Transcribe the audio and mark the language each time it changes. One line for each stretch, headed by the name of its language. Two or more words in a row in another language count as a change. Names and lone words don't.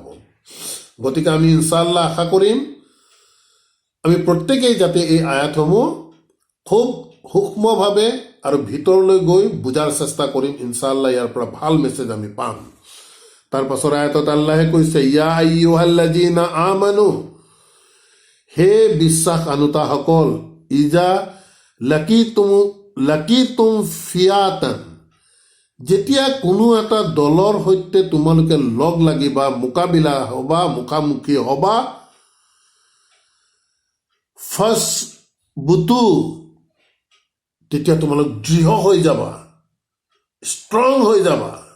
Assamese: গতিকে আমি
Arabic: إِنْ شَاءَ اللَّهُ
Assamese: আশা কৰিম আমি প্ৰত্যেকেই যাতে এই আয়াতসমূহ খুব সূক্ষ্মভাৱে আৰু ভিতৰলৈ গৈ বুজাৰ চেষ্টা কৰিম।
Arabic: إِنْ شَاءَ اللَّهُ
Assamese: ইয়াৰ পৰা ভাল মেছেজ আমি পাম। তাৰ পাছৰ আয়াতত আল্লাহে কৈছে,
Arabic: يَا أَيُّهَا الَّذِينَ آمَنُوا,
Assamese: হে বিশ্বাস আনুতাসকল,
Arabic: إِذَا لَقِيتُمْ فِئَةً,
Assamese: যেতিয়া কোনো এটা দলৰ সৈতে তোমালোকে লগ লাগিবা, মোকাবিলা হবা, মুখামুখি হবা, ফাছবুতু, তেতিয়া তোমালোক দৃঢ় হৈ যাবা, ষ্ট্ৰং হৈ যাবা।